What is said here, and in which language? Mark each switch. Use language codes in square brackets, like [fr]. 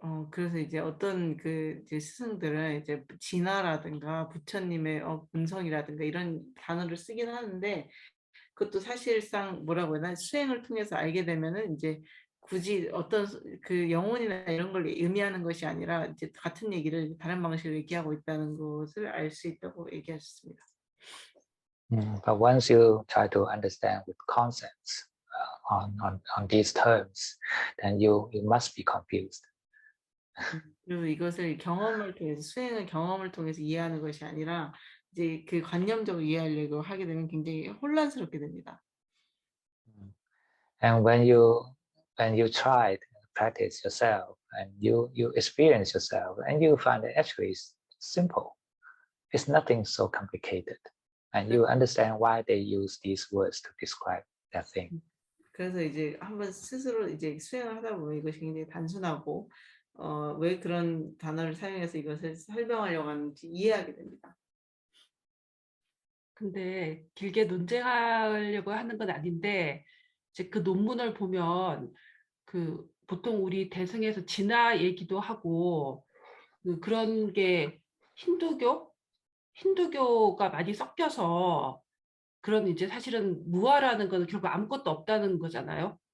[ko] 그래서 이제 어떤 그 이제 스승들은 이제 진화라든가 부처님의 본성이라든가 이런 단어를 쓰긴 하는데 그것도 사실상 뭐라고 해야 되나 수행을 통해서 알게 되면은 이제 굳이 어떤 그 영혼이나 이런 걸 의미하는 것이 아니라 이제 같은 얘기를 다른 방식으로 얘기하고 있다는 것을 알 수 있다고 얘기하셨습니다. [en] But once you try to understand with concepts on these terms, then you must be confused. [ko] 그리고 이것을 경험을 통해서 수행을 경험을 통해서 이해하는 것이 아니라 이제 그 관념적으로 이해하려고 하게 되면 굉장히 혼란스럽게 됩니다. [en] And when you try to practice yourself and you experience yourself and you find that actually it's simple. It's nothing so complicated. And you understand why they use these words to describe that thing. [ko] 그래서 이제 한번 스스로 이제 수행을 하다 보면 이것이 굉장히 단순하고 왜 그런 단어를 사용해서 이것을 설명하려고 하는지 이해하게 됩니다. 근데 길게 논쟁하려고 하는 건 아닌데 이제 그 논문을 보면 그 보통 우리 대승에서 진화 얘기도 하고 그런 게 힌두교가 많이 섞여서 그런 이제 사실은 무아라는 건 결국 아무것도 없다는 거잖아요.